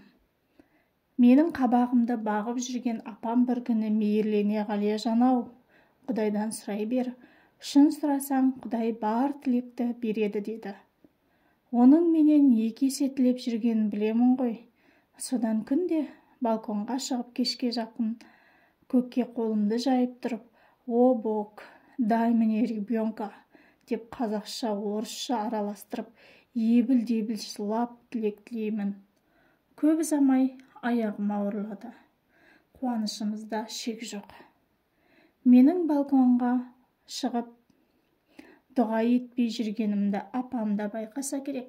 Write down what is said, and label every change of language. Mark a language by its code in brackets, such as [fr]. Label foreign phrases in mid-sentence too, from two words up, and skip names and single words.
[kk] Менің қабағымды бағып жүрген апам бір күні мейірлене Ғалия жанау, Құдайдан сұрай бер, шын сұрасаң Құдай бар тілекті береді деді. Оның менен 2 есе тілеп жүргенін білемін ғой. Содан күнде балконға шығып кешке жақын көкке қолымды жайып тұрып, [ru] «О, Бог, дай мне ребенка» [kk] деп қазақша, орысша араластырып, ебіл-дебіл жылап тілек тілеймін. Көп ұзамай аяғым ауырлады. Қуанышымызда шек жоқ. Менің балконға шығып дұға етпей жүргенімді апам да байқаса керек.